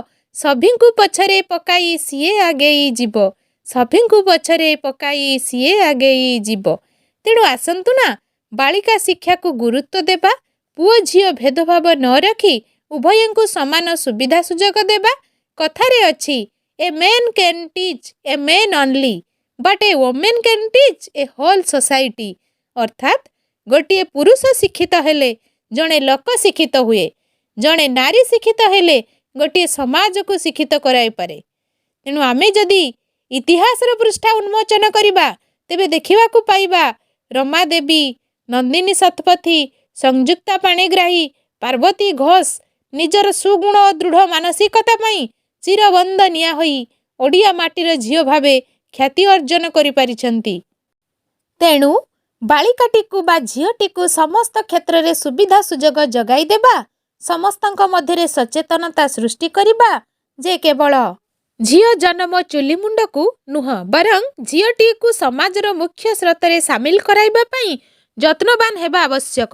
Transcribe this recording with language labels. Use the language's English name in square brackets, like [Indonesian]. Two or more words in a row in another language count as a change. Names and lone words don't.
[Odia] ସଭିଙ୍କୁ ପଛରେ ପକାଇ ସିଏ ଆଗେଇ ଯିବ, ସଭିଙ୍କୁ ପଛରେ ପକାଇ ସିଏ ଆଗେଇ ଯିବ। ତେଣୁ ଆସନ୍ତୁ ନା ବାଳିକା ଶିକ୍ଷା କୁ ଗୁରୁତ୍ୱ ଦେବା, ପୁଅ ଝିଅ ଭେଦଭାବ ନ ରଖି ଉଭୟଙ୍କୁ ସମାନ ସୁବିଧା ସୁଯୋଗ ଦେବା। କଥାରେ ଅଛି [English] a man can teach a man only but a women can teach a whole society. [Odia] ଅର୍ଥାତ ଗୋଟେ ପୁରୁଷ ଶିକ୍ଷିତ ହେଲେ ଜଣେ ଲୋକ ଶିକ୍ଷିତ ହୁଏ, ଜଣେ ନାରୀ ଶିକ୍ଷିତ ହେଲେ ଗୋଟେ ସମାଜ କୁ ଶିକ୍ଷିତ କରାଇ ପାରେ। ତେଣୁ ଆମେ ଯଦି ଇତିହାସର ପୃଷ୍ଠା ଉନ୍ମୋଚନ କରିବା ତେବେ ଦେଖିବାକୁ ପାଇବା ରମା ଦେବୀ, ନନ୍ଦିନୀ ଶତପଥୀ, ସଂଯୁକ୍ତା ପାଣିଗ୍ରାହୀ, ପାର୍ବତୀ ଘୋଷ ନିଜର ସୁଗୁଣ ଓ ଦୃଢ଼ ମାନସିକତା ପାଇଁ ଚିରବନ୍ଦନୀୟା ହୋଇ ଓଡ଼ିଆ ମାଟିର ଝିଅ ଭାବେ ଖ୍ୟାତି ଅର୍ଜନ କରି ପାରିଛନ୍ତି। ତେଣୁ ବାଳିକାଟିକୁ ବା ଝିଅଟିକୁ ସମସ୍ତ କ୍ଷେତ୍ର ରେ ସୁବିଧା ସୁଯୋଗ ଯୋଗାଇ ଦେବା, ସମସ୍ତଙ୍କ ମଧ୍ୟରେ ସଚେତନତା ସୃଷ୍ଟି କରିବା ଯେ କେବଳ ଝିଅ ଜନ୍ମ ଚୁଲି ମୁଣ୍ଡ କୁ ନୁହେଁ ବରଂ ଝିଅଟି କୁ ସମାଜର ମୁଖ୍ୟ ସ୍ରୋତରେ ସାମିଲ କରାଇବା ପାଇଁ ଯତ୍ନବାନ ହେବା ଆବଶ୍ୟକ।